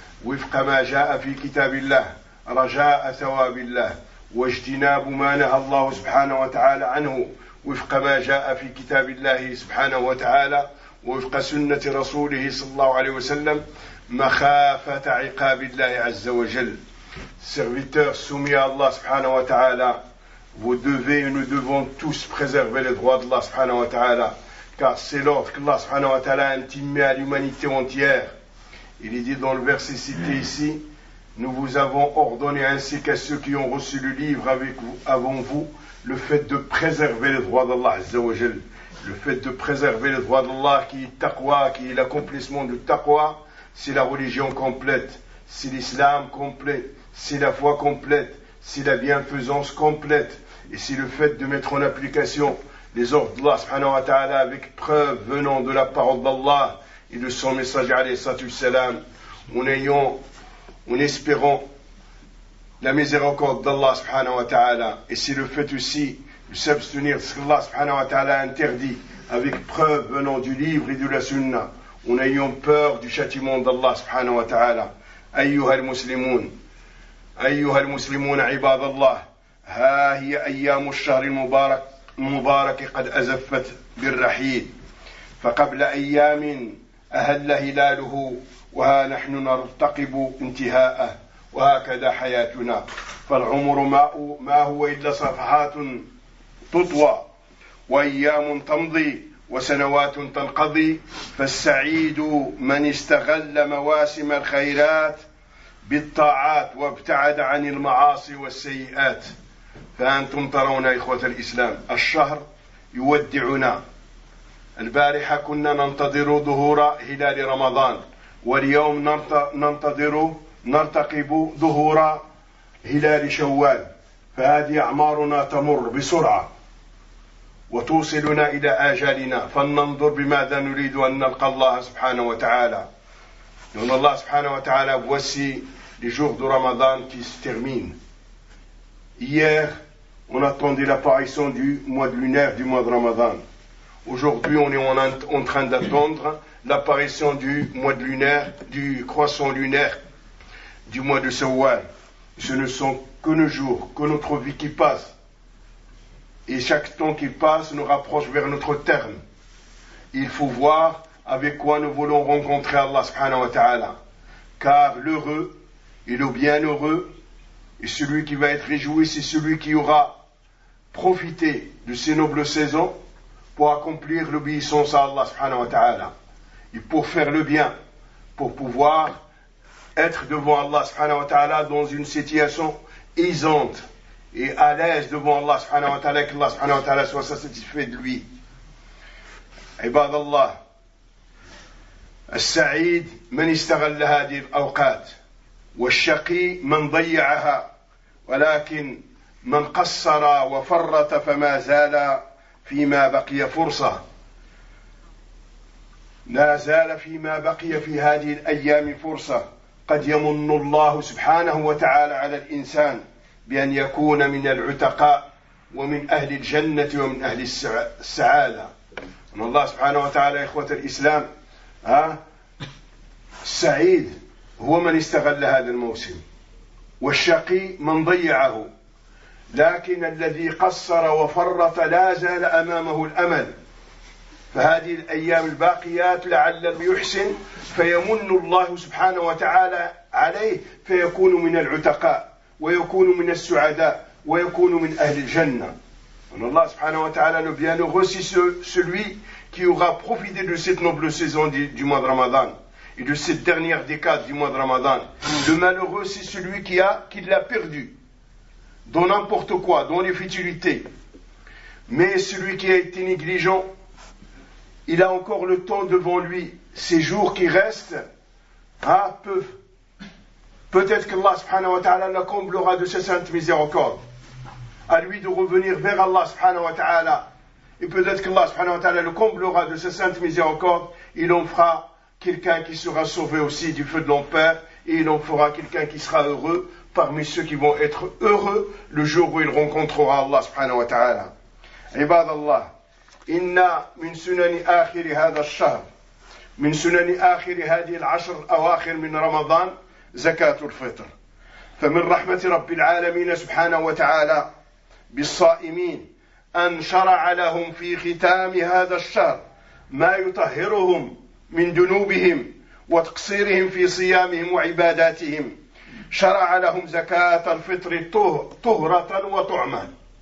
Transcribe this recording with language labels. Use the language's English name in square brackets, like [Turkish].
[Arabic] وفق ما جاء في كتاب الله، رجاء ثواب الله، واجتناب ما نهى الله سبحانه وتعالى عنه وفق ما جاء في كتاب الله سبحانه وتعالى وفق سنة رسوله صلى الله عليه وسلم، مخافة عقاب الله عز وجل. [French] Serviteurs soumis à Allah [Arabic] سبحانه وتعالى, [French] vous devez, nous devons tous préserver les droits d'Allah سبحانه وتعالى. Car c'est l'ordre qu'Allah subhanahu wa ta'ala a intimé à l'humanité entière. Il est dit dans le verset cité ici, « Nous vous avons ordonné ainsi qu'à ceux qui ont reçu le livre avec vous, avant vous, le fait de préserver les droits d'Allah, Azza wa Jal. » Le fait de préserver les droits d'Allah, qui est taqwa, qui est l'accomplissement du taqwa, c'est la religion complète, c'est l'islam complet, c'est la foi complète, c'est la bienfaisance complète, et c'est le fait de mettre en application les ordres d'Allah subhanahu wa ta'ala avec preuve venant de la parole d'Allah et de son messager alayhi salatu wassalam, en espérant la miséricorde d'Allah subhanahu wa ta'ala. Et c'est le fait aussi de s'abstenir de ce qu'Allah subhanahu wa ta'ala interdit avec preuve venant du livre et de la sunna, en ayant peur du châtiment d'Allah subhanahu wa ta'ala. [Arabic] Ayyuha al-muslimoun, ibad Allah, ha hiya ayyamu al-shahri al-mubarak المبارك قد أزفت بالرحيل، فقبل أيام أهل هلاله وها نحن نرتقب انتهاءه، وهكذا حياتنا، فالعمر ما هو إلا صفحات تطوى، وأيام تمضي وسنوات تنقضي، فالسعيد من استغل مواسم الخيرات بالطاعات وابتعد عن المعاصي والسيئات. فأنتم ترون إخوة الإسلام، الشهر يودعنا. البارحة كنا ننتظر ظهور هلال رمضان، واليوم نرتقب ظهور هلال شوال. فهذه أعمارنا تمر بسرعة وتوصلنا إلى آجالنا، فلننظر بماذا نريد أن نلقى الله سبحانه وتعالى. لأن الله سبحانه وتعالى [French] voici les jours de رمضان qui se termine. Hier on attendait l'apparition du mois de lunaire, du mois de Ramadan. Aujourd'hui, on est en train d'attendre l'apparition du mois de lunaire, du croissant lunaire, du mois de Sawwal. Ce ne sont que nos jours, que notre vie qui passe. Et chaque temps qui passe nous rapproche vers notre terme. Il faut voir avec quoi nous voulons rencontrer Allah subhanahu wa ta'ala. Car l'heureux et le bienheureux, et celui qui va être réjoui, c'est celui qui aura profité de ces nobles saisons pour accomplir l'obéissance à Allah subhanahu wa ta'ala. Et pour faire le bien, pour pouvoir être devant Allah subhanahu wa ta'ala dans une situation aisante et à l'aise devant Allah subhanahu wa ta'ala, que Allah subhanahu wa ta'ala soit satisfait de lui. [Arabic] عباد الله، السعيد من استغل هذه الأوقات، والشقي من ضيعها، ولكن من قصر وفرط فما زال فيما بقي فرصة، لا زال فيما بقي في هذه الأيام فرصة. قد يمن الله سبحانه وتعالى على الإنسان بأن يكون من العتقاء ومن أهل الجنة ومن أهل السعادة. أن الله سبحانه وتعالى إخوة الإسلام السعيد هو من استغل هذا الموسم، والشقي من ضيعه، لكن الذي قصر وفرط لا زال أمامه الأمل. فهذه الأيام الباقيات لعله يحسن فيمن الله سبحانه وتعالى عليه فيكون من العتقاء ويكون من السعداء ويكون من أهل الجنة. أن الله سبحانه وتعالى بيان غسي [French] celui qui aura profité de cette noble saison du mois de Ramadan et de cette dernière décade du mois de Ramadan. Le malheureux, c'est celui qui l'a perdu dans n'importe quoi, dans les futilités. Mais celui qui a été négligent, il a encore le temps devant lui. Ces jours qui restent, peut-être qu'Allah subhanahu wa ta'ala le comblera de sa sainte miséricorde. À lui de revenir vers Allah subhanahu wa ta'ala. Et peut-être qu'Allah subhanahu wa ta'ala le comblera de sa sainte miséricorde. Il en fera quelqu'un qui sera sauvé aussi du feu de l'enfer. Et il en fera quelqu'un qui sera heureux parmi ceux qui vont être heureux le jour où il rencontrera Allah subhanahu wa ta'ala. [Arabic] Ibad Allah. إن من سنن آخر هذا الشهر من سنن آخر هذه العشر الأواخر من رمضان زكاة الفطر. فمن رحمة رب العالمين سبحانه وتعالى بالصائمين أن شرع لهم في ختام هذا الشهر ما يطهرهم من ذنوبهم وتقصيرهم في صيامهم وعباداتهم، شرع لهم زكاة الفطر طهرة وطعما.